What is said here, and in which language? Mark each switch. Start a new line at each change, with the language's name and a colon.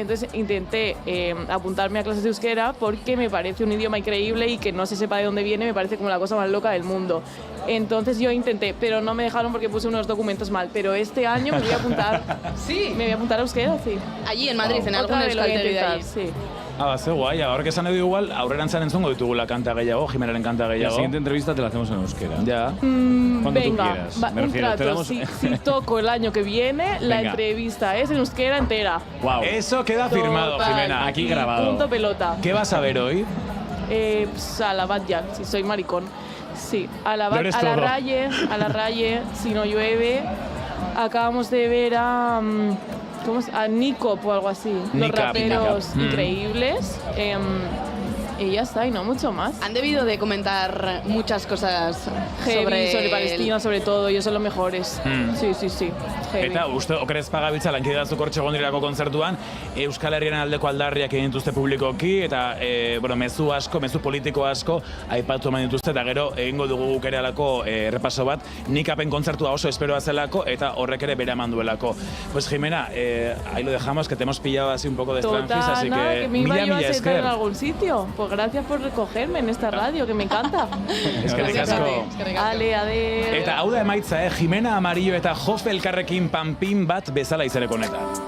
Spanish: Entonces intenté apuntarme a clases de euskera porque me parece un idioma increíble y que no se sepa de dónde viene, me parece como la cosa más loca del mundo. Entonces yo intenté, pero no me dejaron porque puse unos documentos mal. Pero este año me voy a apuntar. Sí. Me voy a apuntar a euskera, sí. Allí en Madrid, en algún euskaltegi de allí. Sí.
Basque: Ze guai, gaur esan edo igual, aurrerantzean entzungo ditugula kanta gehiago, Jimenaren kanta gehiago.
Spanish: La siguiente entrevista te la hacemos en euskera. Ya. Cuando venga, tú quieras. Me refiero, un trato, si toco el año que viene, la entrevista es en euskera entera. Wow. Eso queda firmado, Jimena. Aquí grabado. Punto pelota. ¿Qué vas a ver hoy? Pues a la Batlle, si soy maricón. Sí, a la Raye, si no llueve. Acabamos de ver a Nikop o algo así. Los raperos increíbles. Y ya está, y no mucho más. Han debido de comentar muchas cosas sobre Palestina, sobre todo, y eso son los mejores. Sí. Heavy.
Basque: Eta, uste, okerez pagabiltza, lankide datzuk hortxe gondirako kontzertuan, Euskal Herriaren aldeko aldarriak egin dituzte publikoki, eta mezu politiko asko, aipatu eman dituzte, eta gero egingo dugu guk ere alako repaso bat, Nikapen kontzertua oso esperoa zelako, eta horrek ere bere eman duelako.
Spanish: Pues Jimena, ahí lo dejamos, que te hemos pillado así un poco de stranfis, así que
Basque: mila esker.
Spanish: En algún sitio. Pues gracias por recogerme en esta radio, que me encanta.
Basque: Eskerrik asko. Ale, ade. Eta hau da emaitza, Jimena Amarillo eta Jofe elkarrekin panpin bat bezala izeneko honetan.